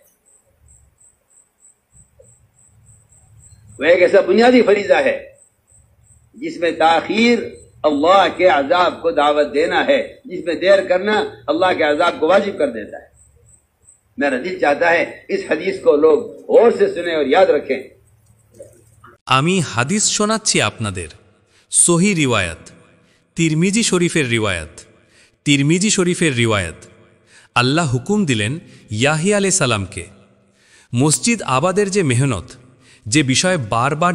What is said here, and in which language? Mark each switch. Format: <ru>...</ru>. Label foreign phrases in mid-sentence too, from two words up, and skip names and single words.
<ur>وہ ایک ایسا بنیادی فریضہ ہے جس میں تاخیر اللہ کے عذاب کو دعوت دینا ہے، جس میں دیر کرنا اللہ کے عذاب کو واجب کر دیتا ہے۔ میرا دل چاہتا ہے اس حدیث کو لوگ غور سے سنیں اور یاد رکھیں۔</ur> <bn>আমি হাদিস শোনাচ্ছি আপনাদের, সহি রিওয়ায়াত, তিরমিজি শরীফের রিওয়ায়াত। তিরমিজি শরীফের রিওয়ায়াত, আল্লাহ হুকুম দিলেন ইয়াহিয়া আলাইহিস সালামকে, মসজিদ আবাদের যে মেহনত, যে বিষয়ে বারবার</bn>